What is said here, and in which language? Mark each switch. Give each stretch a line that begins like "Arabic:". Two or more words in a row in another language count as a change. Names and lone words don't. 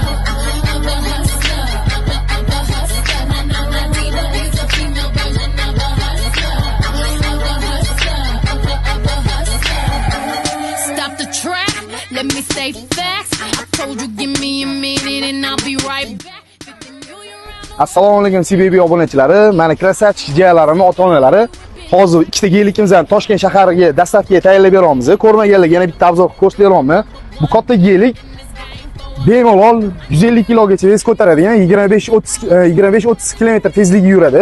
English: Of a hustler. Of a hustler. Diva is a female version of a hustler. Of a hustler. Of a hustler. Stop the track. Let me say facts. I told you give me a minute and I'll be right back.
Uzbek: Assalomu alaykum CBB obunachilari, meni krasavchik jiyanlarim, ota-onalari. Hozir ikkita geylikimizni Toshkent shahariga dastlabki tayyorlab beramiz. Ko'rmaganlarga yana bitta obzor ko'rsatib beraman. Bu katta geylik bemalol 150 kilogacha ves ko'taradigan, 25-30 km tezlikda yuradi.